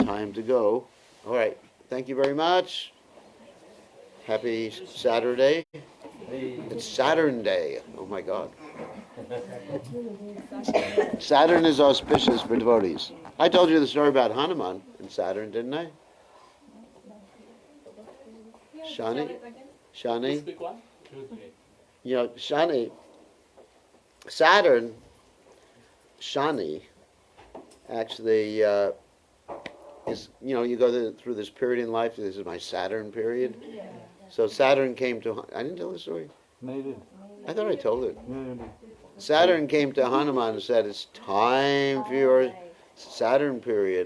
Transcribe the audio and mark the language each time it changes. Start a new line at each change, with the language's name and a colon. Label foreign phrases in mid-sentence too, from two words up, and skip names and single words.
English: time to go. All right. Thank you very much. Happy Saturday. It's Saturn Day. Oh my God. Saturn is auspicious for devotees. I told you the story about Hanuman and Saturn, didn't I? Shani? Shani? Quick one. Shani, Saturn, Shani, actually is, you go through this period in life, this is my Saturn period. So Saturn came to, I didn't tell the story. No, you didn't. I thought I told it. No, you didn't. Saturn came to Hanuman and said, it's time for your Saturn period.